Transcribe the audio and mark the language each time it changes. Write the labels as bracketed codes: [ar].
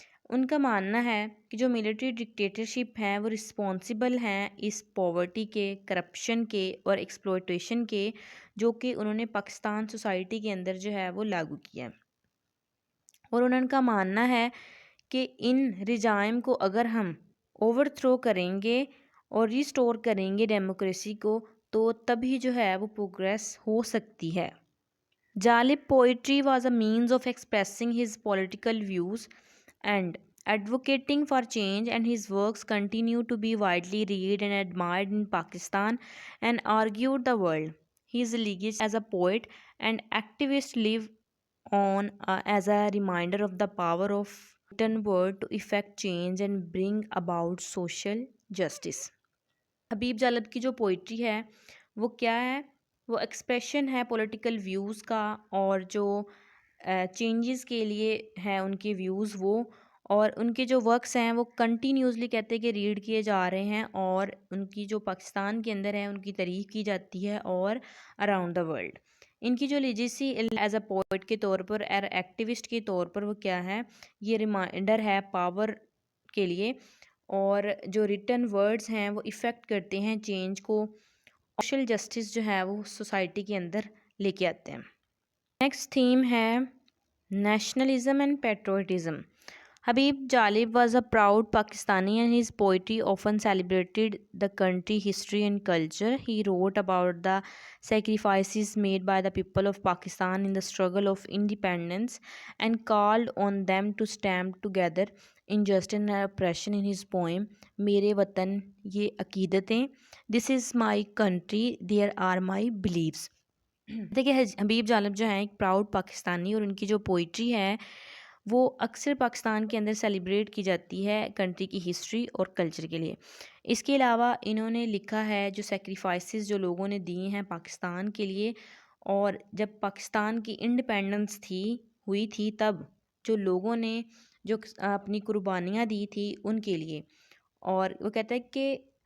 [ur] ان کا ماننا ہے کہ جو ملٹری ڈکٹیٹرشپ ہیں وہ رسپانسیبل ہیں اس پاورٹی کے، کرپشن کے اور ایکسپلوٹیشن کے، جو کہ انہوں نے پاکستان سوسائٹی کے اندر جو ہے وہ لاگو کیا ہے. اور ان کا ماننا ہے کہ ان ریجائم کو اگر ہم اوور تھرو کریں گے اور ریسٹور کریں گے ڈیموکریسی کو، تو تبھی جو ہے وہ پروگریس ہو سکتی ہے. [en] Jalib poetry was a means of expressing his political views and advocating for change, and his works continue to be widely read and admired in Pakistan and argued the world. His legacy as a poet and activist live on as a reminder of the power of written word to effect change and bring about social justice. [ur] حبیب جالب کی جو poetry ہے وہ کیا ہے، وہ expression ہے political views کا، اور جو چینجز کے لیے ہیں ان کے ویوز وہ، اور ان کے جو ورکس ہیں وہ کنٹینیوسلی کہتے ہیں کہ ریڈ کیے جا رہے ہیں، اور ان کی جو پاکستان کے اندر ہے ان کی تعریف کی جاتی ہے اور اراؤنڈ دا ورلڈ. ان کی جو لیجیسی ایز اے پوئٹ کے طور پر اور ایکٹیوسٹ کے طور پر وہ کیا ہے، یہ ریمائنڈر ہے پاور کے لیے، اور جو ریٹن ورڈز ہیں وہ ایفیکٹ کرتے ہیں چینج کو، سوشل جسٹس جو ہے وہ سوسائٹی کے اندر لے کے آتے ہیں. [en] Next theme ہے nationalism and patriotism. Habib Jalib was a proud Pakistani, and his poetry often celebrated the country history and culture. He wrote about the sacrifices made by the people of Pakistan in the struggle of independence and called on them to stand together in justice and oppression in his poem Mere Watan Ye Aqidatein. This is my country, there are my beliefs. [ur] دیکھیے حبیب جالب جو ہیں ایک proud Pakistani, اور ان کی جو poetry ہے وہ اکثر پاکستان کے اندر سیلیبریٹ کی جاتی ہے کنٹری کی ہسٹری اور کلچر کے لیے. اس کے علاوہ انہوں نے لکھا ہے جو سیکریفائسز جو لوگوں نے دی ہیں پاکستان کے لیے، اور جب پاکستان کی انڈیپینڈنس ہوئی تھی تب جو لوگوں نے جو اپنی قربانیاں دی تھی ان کے لیے. اور وہ کہتا ہے کہ